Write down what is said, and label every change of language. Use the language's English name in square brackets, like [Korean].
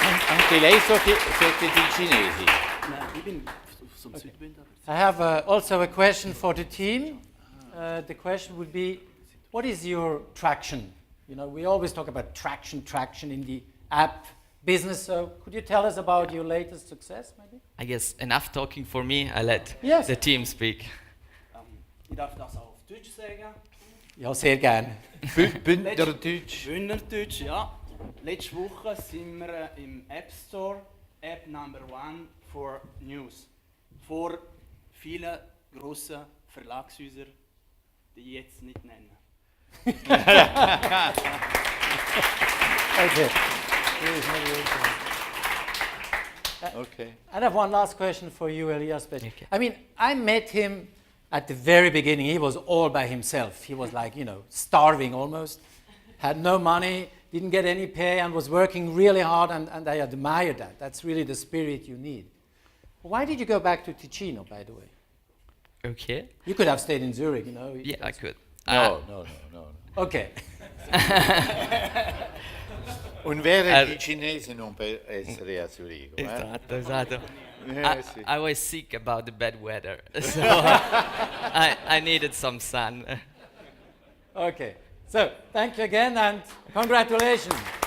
[Italian] Anche lei siete ticinesi? [English] I have also a question for the team. The question would be, what is your traction? You know, we always talk about traction in the app business. So could you tell us about your latest success, maybe? I guess enough talking for me. I let Yes. the team speak. [German] Ich darf das auch auf Deutsch sagen. Ja, sehr gern. Bündnerdeutsch. Bündnerdeutsch, ja. Letzte Woche sind wir im App Store, [English] App Number 1 for News. [German] Vor vielen grossen Verlagshäusern, die ich jetzt nicht nenne. [English] Okay. Okay. I have one last question for you, Elias. But Okay. I mean, I met him at the very beginning. He was all by himself. He was like, you know, starving almost, had no money, didn't get any pay, and was working really hard, and I admire that. That's really the spirit you need. Why did you go back to Ticino, by the way? Okay. You could have stayed in Zurich, you know. Yeah, I could. No. Okay. [Italian] Un vero ticinese non può essere a Zurigo. Esatto. Sì. [English] I was sick about the bad weather, so I needed some sun. Okay. So, thank you again, and congratulations.